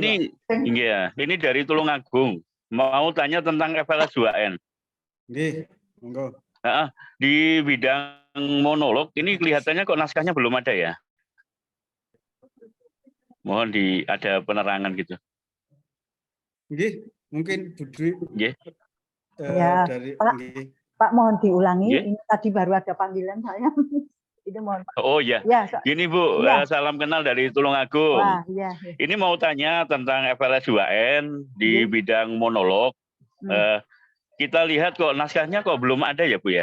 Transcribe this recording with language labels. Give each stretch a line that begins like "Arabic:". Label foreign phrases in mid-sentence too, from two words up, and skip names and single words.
Indonesian: Ini dari Tulungagung. Mau tanya tentang FLS 2N.
Javanese: Nggih, monggo.
Indonesian: Di bidang monolog ini kelihatannya kok naskahnya belum ada ya? Mohon ada penerangan gitu. Nggih, mungkin Bu Dwi.
Javanese: Nggih.
Indonesian: Dari Pak mohon diulangi.
Javanese: Nggih.
Indonesian: Ini tadi baru ada panggilan saya. Ini mohon. Oh ya. Gini Bu, salam kenal dari Tulungagung. Wah, iya. Ini mau tanya tentang FLS 2N di bidang monolog. Kita lihat kok naskahnya kok belum ada ya Bu ya?